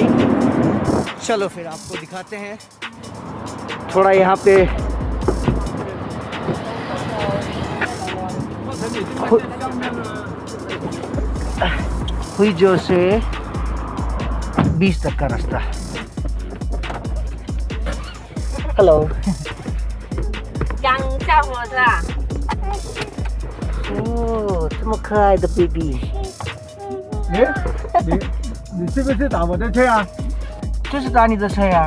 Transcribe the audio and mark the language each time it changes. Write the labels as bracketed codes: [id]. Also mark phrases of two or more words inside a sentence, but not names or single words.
[hi] चलो फिर आपको दिखाते हैं थोड़ा यहाँ पे हुई जो से 20 तक का रास्ता। [zh] Hello。养小伙子啊？哦，这么可爱的 baby。你是不是打我的车啊？就是打你的车呀。